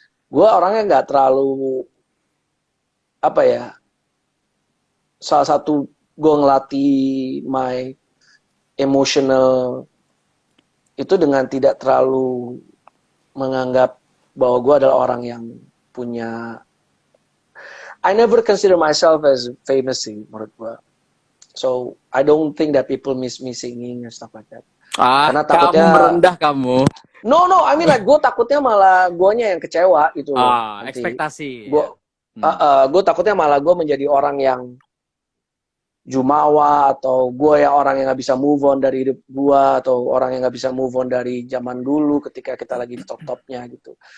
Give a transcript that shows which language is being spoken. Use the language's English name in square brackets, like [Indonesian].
[Indonesian] Gue orangnya nggak terlalu salah satu gue ngelatih my emotional itu dengan tidak terlalu menganggap bahwa gue adalah orang yang punya. [English] I never consider myself as famous sih menurut gue. So I don't think that people miss me singing and stuff like that. [Indonesian] Karena takutnya kamu merendah kamu. No, I mean like gue takutnya malah guanya yang kecewa gitu loh. Ekspektasi. Gue takutnya malah gue menjadi orang yang jumawa atau gue yang orang yang nggak bisa move on dari hidup gue atau orang yang nggak bisa move on dari zaman dulu ketika kita lagi di top-topnya gitu.